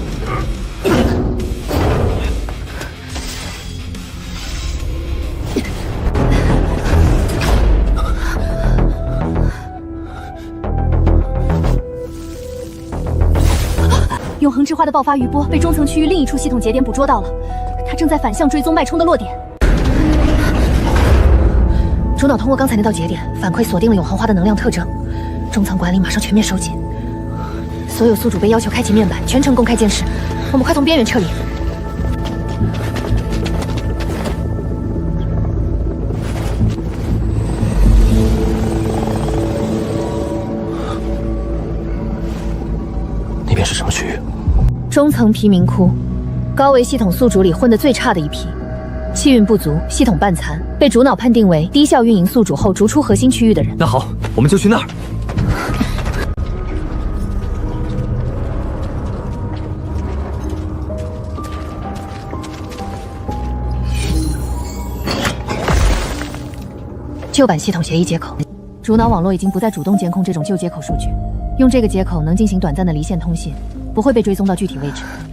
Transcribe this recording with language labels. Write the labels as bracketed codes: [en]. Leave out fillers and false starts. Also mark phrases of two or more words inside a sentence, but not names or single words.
[zh] 永恆之花的爆發餘波被中層區域另一處系統節點捕捉到了，它正在反向追蹤脈衝的落點。主腦通過剛才那道節點反饋鎖定了永恆花的能量特徵，中層管理馬上全面收緊，所有宿主被要求開啟面板，全程公開監視。我們快從邊緣撤離。那边是什么区域？中层贫民窟，高维系统宿主里混得最差的一批，气运不足，系統半殘，被主腦判定為低效運營宿主後逐出核心區域的人。那好，我們就去那兒。舊版系統協議接口，主腦網絡已經不再主動監控這種舊接口數據，用這個接口能進行短暫的離線通信，不會被追蹤到具體位置。